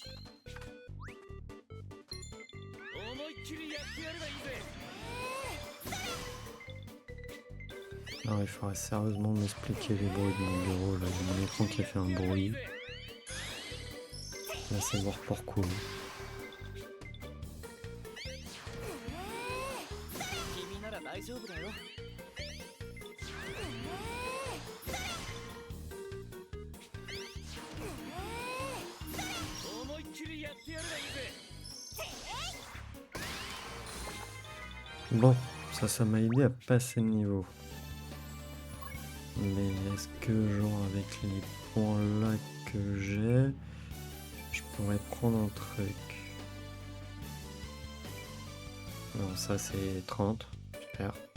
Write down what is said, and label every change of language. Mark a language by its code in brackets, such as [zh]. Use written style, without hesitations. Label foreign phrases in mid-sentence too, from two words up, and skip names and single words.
[ja] 思いっきりやってやればいいぜ。 [fr] Non, il faudrait sérieusement m'expliquer les bruits de mon bureau. Là, j'ai mon écran qui a fait un bruit. Là, c'est mort pour coup. [ja] 君なら大丈夫だよ。思いっきりやってやればいいぜ。 [fr] Bon, ça m'a aidé à passer le niveau. Mais est-ce que, genre, avec les points là que j'ai, je pourrais prendre un truc? Non, ça c'est 30. Super.